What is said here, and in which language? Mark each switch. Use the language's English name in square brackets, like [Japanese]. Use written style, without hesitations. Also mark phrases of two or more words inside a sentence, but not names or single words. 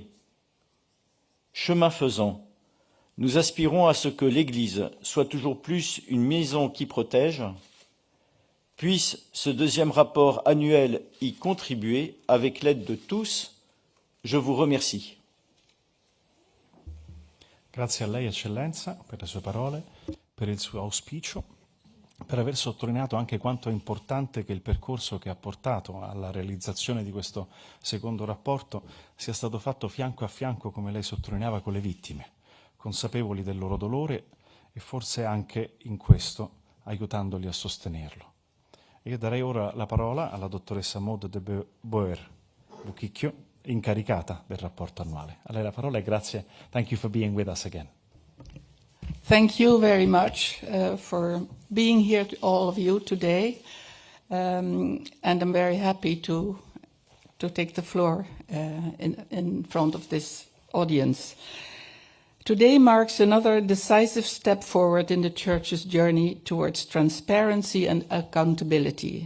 [French] Chemin faisant, nous aspirons à ce que l'Église soit toujours plus une maison qui protège. Puisse ce deuxième rapport annuel y contribuer avec l'aide de tous. Je vous remercie. [Italian] Grazie a lei, Eccellenza, per le sue parole, per il suo auspicio, per aver sottolineato anche quanto è importante che il percorso che ha portato alla realizzazione di questo secondo rapporto sia stato fatto fianco a fianco, come lei sottolineava, con le vittime, consapevoli del loro dolore e forse anche in questo aiutandoli a sostenerlo. Io darei ora la parola alla dottoressa Maude de Boer Buchicchio, incaricata del rapporto annuale. A lei la parola e grazie. [English] Thank you for being with us again. Thank you very much for being here, to all of you today. And I'm very happy to take the floor in front of this audience. Today marks another decisive step forward in the Church's journey towards transparency and accountability.